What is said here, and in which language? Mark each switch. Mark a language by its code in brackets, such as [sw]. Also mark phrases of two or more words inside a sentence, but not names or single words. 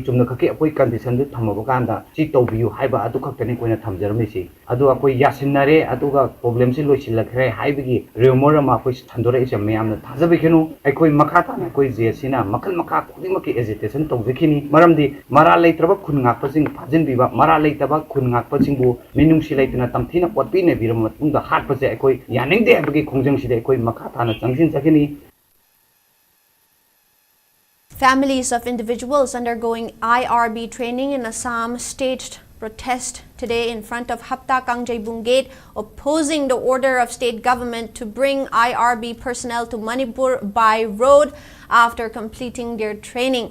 [mni] ꯆꯨꯝꯅ ꯈꯛꯀꯤ ꯑꯩꯈꯣꯏ ꯀꯟꯗꯤꯁꯟꯗꯨ ꯊꯝꯃꯕ ꯀꯥꯟꯗ ꯁꯤ ꯇꯧꯕꯤꯌꯨ ꯍꯥꯏꯕ ꯑꯗꯨ ꯈꯛꯇꯅꯤ ꯑꯩꯈꯣꯏꯅ ꯊꯝꯖꯔꯝꯃꯤꯁꯤ ꯑꯗꯨ ꯑꯩꯈꯣꯏ ꯌꯥꯁꯤꯟꯅꯔꯦ ꯑꯗꯨꯒ ꯄ꯭ꯔꯣꯕ꯭ꯂꯦꯝꯁꯤ ꯂꯣꯏꯁꯤꯜꯂꯛꯈ꯭ꯔꯦ ꯍꯥꯏꯕꯒꯤ ꯔꯤꯃꯣꯔ ꯑꯃ ꯑꯩꯈꯣꯏ ꯁꯟꯗꯣꯔꯛꯏꯁꯦ ꯃꯌꯥꯝꯅ ꯊꯥꯖꯕꯤꯈꯤꯅꯨ ꯑꯩꯈꯣꯏ ꯃꯈꯥ ꯇꯥꯅ ꯑꯩꯈꯣꯏ JCꯅ ꯃꯈꯜ ꯃꯈꯥ ꯈꯨꯗꯤꯡꯃꯛꯀꯤ ꯑꯦꯖꯤꯇꯦꯁꯟ ꯇꯧꯖꯈꯤꯅꯤ ꯃꯔꯝꯗꯤ ꯃꯔꯥꯜ ꯂꯩꯇ꯭ꯔꯕ ꯈꯨꯟ ꯉꯥꯛꯄꯁꯤꯡ ꯐꯥꯖꯤꯟꯕꯤꯕ ꯃꯔꯥꯜ ꯂꯩꯇꯕ ꯈꯨꯟ ꯉꯥꯛꯄꯁꯤꯡꯕꯨ ꯃꯤꯅꯨꯡꯁꯤ ꯂꯩꯇꯅ ꯇꯝꯊꯤꯅ ꯑꯣꯠꯄꯤ ꯅꯩꯕꯤꯔꯕ ꯃꯇꯨꯡꯗ ꯍꯥꯠꯄꯁꯦ ꯑꯩꯈꯣꯏ ꯌꯥꯅꯤꯡꯗꯦ ꯍꯥꯏꯕꯒꯤ ꯈꯣꯡꯖꯪꯁꯤꯗ ꯑꯩꯈꯣꯏ ꯃꯈꯥ ꯇꯥꯅ ꯆꯪꯁꯤꯟꯖꯈꯤꯅꯤ. [en] Families of individuals undergoing IRB training in Assam staged protest today in front of Hapta Kangjebung Gate, opposing the order of state government to bring IRB personnel to Manipur by road after completing their training.